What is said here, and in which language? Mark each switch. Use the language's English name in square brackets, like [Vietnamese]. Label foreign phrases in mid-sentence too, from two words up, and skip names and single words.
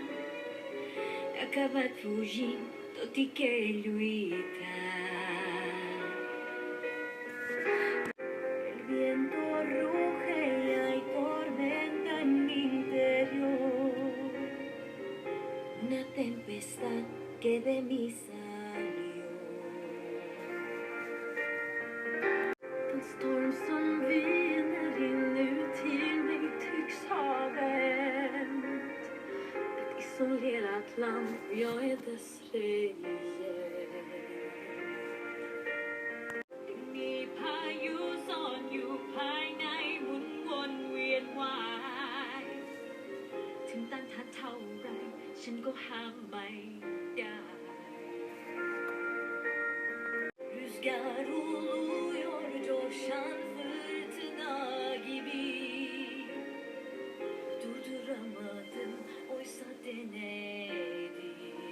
[Catalan] He acabat fugint, tot i que he lluitat. [Spanish] El viento ruge y hay tormenta en mi interior. Una tempestad que de mí salió. [Swedish] Den storm som viner in nu till mig tycks ha vänt. Ett isolerat land, jag är dess rejäl. [Thai] มีพายุซ่อนอยู่ภายในหมุนวนเวียนวายถึงต้านทานเท่าไรฉันก็ห้ามไม่ได้ [Turkish] Rüzgar oluyor coşan fırtına gibi. Durduramadım oysa denedim.